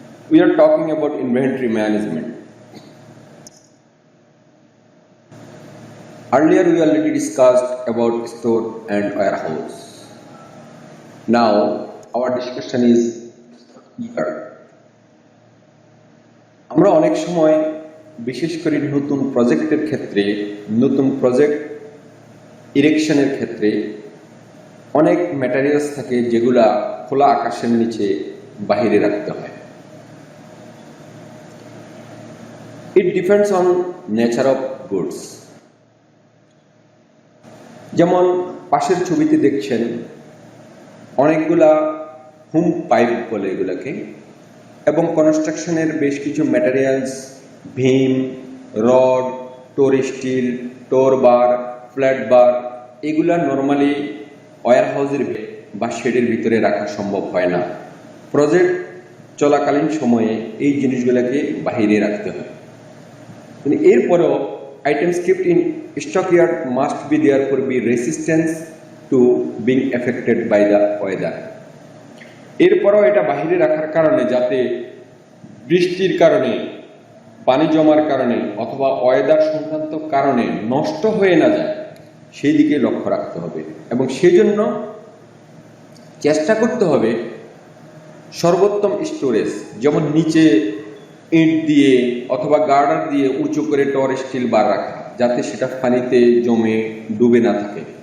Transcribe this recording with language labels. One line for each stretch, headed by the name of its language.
English: We are talking about inventory management. Earlier we already discussed about store and warehouse. Now our discussion is here.
Bangla: আমরা অনেক সময় বিশেষ করে নতুন প্রজেক্টের ক্ষেত্রে নতুন প্রজেক্ট ইরেকশনের ক্ষেত্রে অনেক ম্যাটেরিয়ালস থাকে যেগুলা খোলা আকাশের নিচে বাহিরে রাখতে হয়।
English: It depends on nature of goods.
Bangla: যেমন পাশের ছবিতে দেখছেন অনেকগুলা হুম পাইপ বলে এগুলাকে, এবং কনস্ট্রাকশনের বেশ কিছু ম্যাটেরিয়ালস ভীম, রড, টোর স্টিল, টোর বার, ফ্ল্যাট বার এগুলা নর্মালি ওয়্যার হাউসের বা শেডের ভিতরে রাখা সম্ভব হয় না। প্রজেক্ট চলাকালীন সময়ে এই জিনিসগুলোকে বাহিরে রাখতে হয়। এরপরেও
English: Items kept in stockyard must be therefore be resistant to being affected by the weather.
Bangla: এরপরেও এটা বাহিরে রাখার কারণে যাতে বৃষ্টির কারণে, পানি জমার কারণে অথবা ওয়েদার সংক্রান্ত কারণে নষ্ট হয়ে না যায় সেই দিকে লক্ষ্য রাখতে হবে, এবং সেই জন্য চেষ্টা করতে হবে সর্বোত্তম স্টোরেজ, যেমন নিচে ইট দিয়ে অথবা গার্ডার দিয়ে উঁচু করে টোর স্টিল বার রাখা, যাতে সেটা পানিতে জমে ডুবে না থাকে।